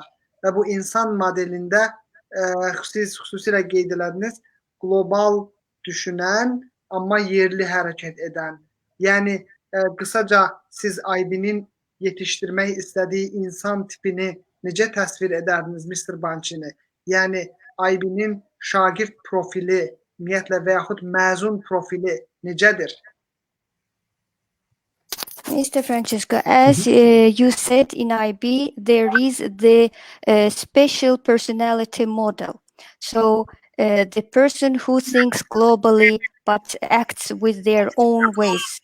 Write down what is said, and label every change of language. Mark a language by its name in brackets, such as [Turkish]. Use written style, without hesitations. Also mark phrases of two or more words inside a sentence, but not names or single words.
[Azerbaijani] Və bu insan modelində xüsusilə qeyd elədiniz, qlobal düşünən, amma yerli hərəkət edən. Yəni qısaca siz IB-nin yetişdirmək istədiyi insan tipini necə təsvir edərdiniz Mr. Bançini? Yəni IB-nin şagird profili, ümumiyyətlə və yaxud məzun profili necədir? [English] Mr. Francesco, as you said, in IB there is the special personality model. So the person who thinks globally but acts with their own ways.